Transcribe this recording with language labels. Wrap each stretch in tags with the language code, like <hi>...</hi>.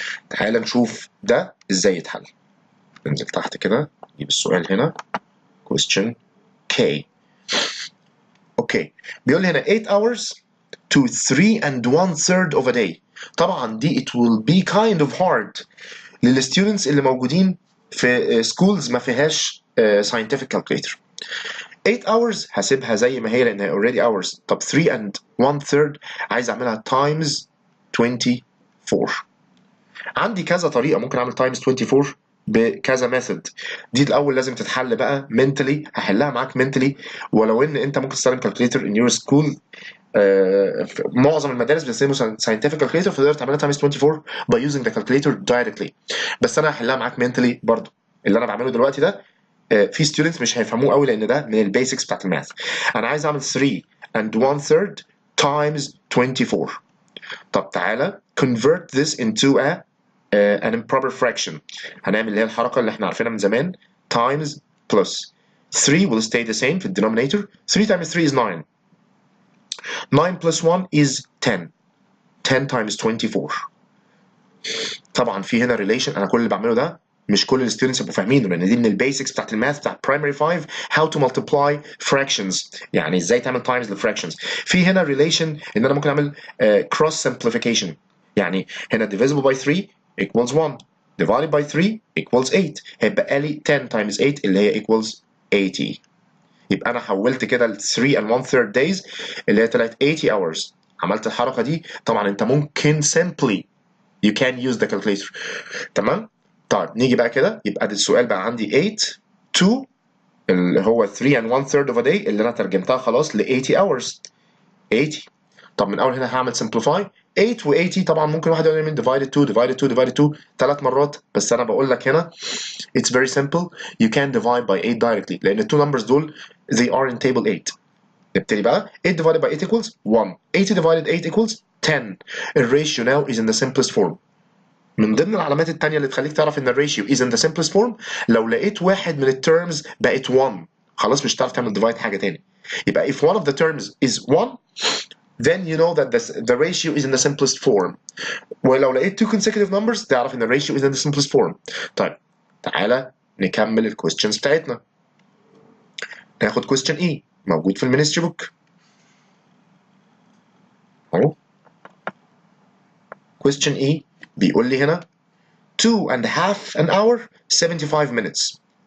<ar>تعال نشوف ده إزاي يتحل. ننزل تحت كده نجيب السؤال هنا question K. أوكي بيقول لي هنا</ar> <en>8 hours to 3 1/3 of a day.</en> <ar>طبعا دي</ar> <en>it will be kind of hard</en> <ar>للستودنتس اللي موجودين في schools ما فيهاش scientific calculator. 8 hours هسيبها زي ما هي لانها already hours. طب 3 1/3 عايز اعملها times 24. عندي كذا طريقه ممكن اعمل times 24 بكذا ميثود. دي الاول لازم تتحل بقى mentally، هحلها معاك mentally، ولو ان انت ممكن تستخدم كالكوليتر</ar> <en>in your school.</en> <ar>معظم المدارس بيستخدموا</ar> <en>scientific calculator، فتقدر تعملها times 24 by using the calculator directly.</en> <ar>بس انا هحلها معاك mentally برضو. اللي انا بعمله دلوقتي ده في ستودنتس مش هيفهموه قوي لان ده من البيسكس بتاعت الماث. انا عايز اعمل 3 and 1/3 times 24.</ar> <en>طب تعالى convert this into an improper fraction.</en> <ar>هنعمل اللي هي الحركه اللي احنا عارفينها من زمان، times plus 3 will stay the same في الدينومينيتور.</ar> <en>3 times 3 is 9. 9 plus 1 is 10. 10 times 24.</en> <ar>طبعا في هنا relation، انا كل اللي بعمله ده مش كل الستودنتس يبقوا فاهمينه، لان دي من البيسكس بتاعت الماث بتاعت primary 5،</ar> <en>how to multiply fractions،</en> <ar>يعني ازاي تعمل times للفراكشنز.</ar> <en>في هنا relation ان انا ممكن اعمل cross simplification،</en> <ar>يعني هنا</ar> <en>divisible by 3 equals 1 divided by 3 equals 8، هيبقى لي 10 times 8 اللي هي equals 80.</en> <ar>يبقى انا حولت كده ال 3 and 1/3 days اللي هي طلعت 80 hours. عملت الحركه دي.</ar> <en>طبعا انت ممكن simply you can use the calculator.</en> <ar>تمام. طيب نيجي بقى كده، يبقى ده السؤال بقى عندي 8 to اللي هو 3 and 1/3 of a day اللي انا ترجمتها خلاص ل 80 hours. 80. طب من اول هنا هعمل simplify 8 و 80. طبعا ممكن واحد يقول لي من divided 2 divided 2 divided 2 ثلاث مرات، بس انا بقول لك هنا</ar> <en>it's very simple you can divide by 8 directly</en> <ar>لان التو numbers دول</ar> <en>they are in table 8. نبتدي بقى 8 divided by 8 equals 1. 80 divided 8 equals 10. الريشيو now is in the simplest form.</en> <ar>من ضمن العلامات التانية اللي تخليك تعرف ان الريشيو</ar> <en>is in the simplest form،</en> <ar>لو لقيت واحد من التيرمز بقت 1 خلاص مش هتعرف تعمل divide حاجة تاني.</ar> <en>يبقى if one of the terms is 1 then you know that the ratio is in the simplest form.</en> <ar>ولو لقيت</ar> <en>two consecutive numbers</en> <ar>تعرف ان الريشيو</ar> <en>is in the simplest form.</en> <ar>طيب تعالى نكمل الكويستشنز بتاعتنا. ناخد question E موجود في المينستري بوك اهو.</ar> <en>question E بيقول لي هنا 2.5 an hour 75 minutes.</en>